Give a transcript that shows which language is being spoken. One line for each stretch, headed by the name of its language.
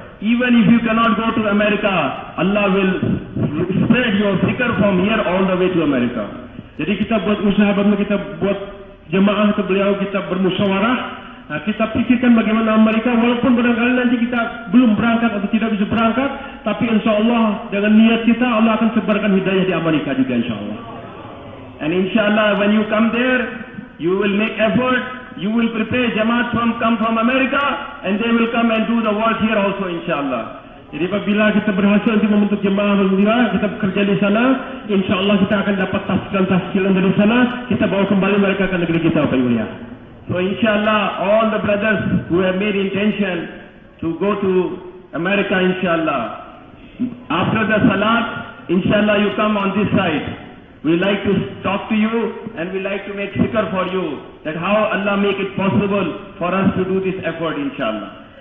English: Even if you cannot go to America, Allah will spread your fikr from here all the way to America.
Indonesian: Jadi kita buat usaha, kita buat jemaah ke beliau, kita bermusyawarah. Nah, kita pikirkan bagaimana Amerika, walaupun barangkali nanti kita belum berangkat atau tidak bisa berangkat, tapi insya Allah dengan niat kita Allah akan sebarkan hidayah di Amerika juga, insya Allah.
English: And insya Allah when you come there, you will make effort, you will prepare Jamaat come from America, and they will come and do the work here also, insya Allah.
Indonesian: Jadi apabila kita berhasil untuk membentuk jemaah Alhamdulillah, kita bekerja di sana, insya Allah kita akan dapat tafsiran dari sana, kita bawa kembali mereka ke negeri kita, Bapak Ibu ya.
English: So inshallah, all the brothers who have made intention to go to America, inshallah, after the salat, inshallah you come on this side. We like to talk to you and we like to make fikr for you that how Allah make it possible for us to do this effort, inshallah.